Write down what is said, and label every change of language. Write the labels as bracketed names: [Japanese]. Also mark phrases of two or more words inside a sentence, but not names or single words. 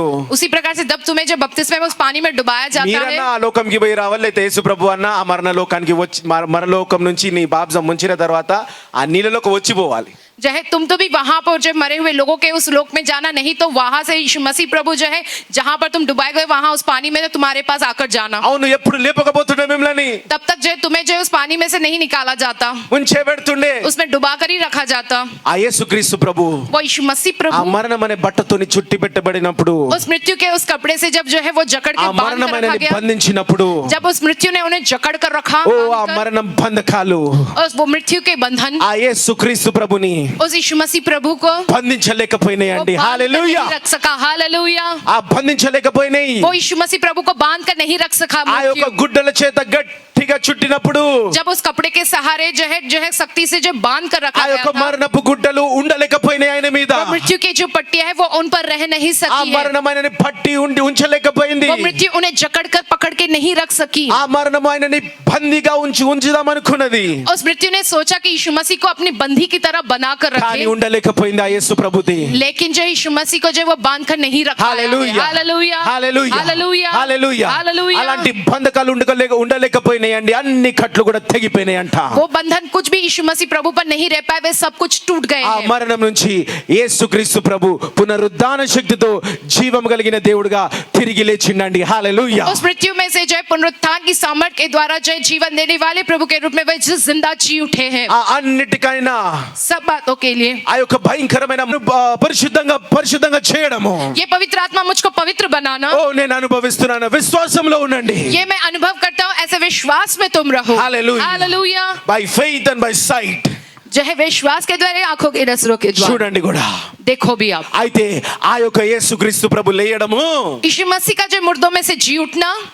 [Hindi] उसी प्रकार से जब तुम्हें जब बपतिस्मा में उस पानी में डुबाया जाता [Telugu] మీరన్నా [Hindi] है, [Telugu] ఆ లోకంకి పోయి రావాలి, అయితే యేసు ప్రభు అన్న ఆ మరణ లోకానికి వచ్చి మరణలోకం నుంచి నీ బాప్తిజం ముంచిన తర్వాత ఆ నీళ్ళలోకి వచ్చిపోవాలి. [Hindi] जो है तुम तो भी वहां पर जो मरे हुए लोगों के उस लोक में जाना नहीं, तो वहां से यीशु मसीह प्रभु जो है जहां पर तुम डुबाए गए वहां उस पानी में तुम्हारे पास आकर जाना। [Telugu] అవును ఎప్పుడు లేపకపోతుండే మిమ్మల్ని, [Hindi] तब तक जो है तुम्हें जो है उस पानी में से नहीं निकाला जाता, [Telugu] ముంచే పెడుతుండే. [Hindi] उसमें डुबा कर ही रखा जाता। [Telugu] ఆ యేసుక్రీస్తు ప్రభు [Hindi] वो यीशु मसीह ఆ प्रभु [Telugu] మరణం అనే బట్టతోని చుట్టి పెట్టబడినప్పుడు, [Hindi] उस मृत्यु के उस कपड़े से जब जो है वो जकड़ ఆ के बांध [Telugu] మరణం [Hindi] कर रखा [Telugu] అనేది [Hindi] गया, [Telugu] బంధించినప్పుడు [Hindi] जब उस मृत्यु ने उन्हें जकड़ कर रखा, ఓ ఆ बांध कर, [Telugu] మరణం బంధకాలు [Hindi] और वो मृत्यु के बंधन [Telugu] ఆ యేసుక్రీస్తు ప్రభుని [Hindi] उस यीशु मसीह प्रभु को [Telugu] బంధించలేకపోయినాయండి. [Hindi] वो बांध कर [Telugu] హల్లెలూయా. [Hindi] नहीं रख सका। हालेलुया। [Telugu] ఆ బంధించలేకపోయినాయి. [Hindi] वो यीशु मसीह प्रभु को बांध कर नहीं रख सका। [Telugu] ఆ యొక్క [Hindi] मृत्यु [Telugu] గుడ్డల చేత గట్టిగా చుట్టినప్పుడు [Hindi] जब उस कपड़े के सहारे जो है सख्ती से जो बांध कर ఆ रखा गया [Telugu] యొక్క [Hindi] था, [Telugu] మరణపు గుడ్డలు ఉండలేకపోయినాయి ఆయన మీద. [Hindi] वो मृत्यु की जो पट्टियां है वो उन पर रह नहीं ఆ सकी है, [Telugu] మరణం ఆయనని పట్టి ఉంచలేకపోయింది. [Hindi] वो मृत्यु उन्हें जकड़ कर पकड़ के नहीं रख सकी। [Telugu] ఆ మరణం ఆయనని బందీగా ఉంచుదాం అనుకున్నది. [Hindi] उस मृत्यु ने सोचा कि यीशु मसीह को अपनी बंदी की तरह बना कर [Telugu] కానీ [Hindi] रखे, [Telugu] ఉండలేకపోయింది ఆ యేసు ప్రభుది. [Hindi] लेकिन जो यीशु मसीह को जो है वो बांध कर नहीं रखा है। [Telugu] హల్లెలూయా [Hindi] हालेलुया [Telugu] హల్లెలూయా [Hindi] हालेलुया [Telugu] హల్లెలూయా. [Hindi] हालेलुया। [Telugu] అలాంటి బంధకాలు ఉండలేకపోయినాయండి, అన్ని కట్లు కూడా తెగిపోయినాయంట. [Hindi] वो बंधन कुछ भी यीशु मसीह प्रभु पर नहीं रह पाए, वे सब कुछ टूट गए ఆ हैं। [Telugu] మరణం నుంచి యేసుక్రీస్తు ప్రభు పునరుద్ధాన శక్తితో జీవం కలిగిన దేవుడుగా తిరిగి లేచిండండి. హల్లెలూయా. [Hindi] उस मृत्यु में से जो है पुनरुत्थान की सामर्थ के द्वारा जो है जीवन देने वाले प्रभु के रूप में वे जिंदा जी उठे हैं। [Telugu] ఆ అన్నిటికైనా [Hindi] सब बातों के लिए [Telugu] ఆ యొక్క భయంకరమైన పరిశుద్ధంగా చేయడము, [Hindi] ये पवित्र आत्मा मुझको पवित्र बनाना, [Telugu] ఓ నేను అనుభవిస్తున్నాను, విశ్వాసంలో ఉండండి. [Hindi] ये मैं अनुभव करता हूँ, ऐसे विश्वास में तुम रहो। [Telugu] Hallelujah. [Hindi] हालेलुया। [English] By faith and by sight. [Hindi] जो है विश्वास के द्वारा, आंखों के नजरों के द्वारा [Telugu] చూడండి కూడా. [Hindi] देखो भी आप। [Telugu] అయితే ఆ యొక్క యేసుక్రీస్తు ప్రభు లేయడము [Hindi] यीशु मसीह का जो मुर्दों में से जी उठना,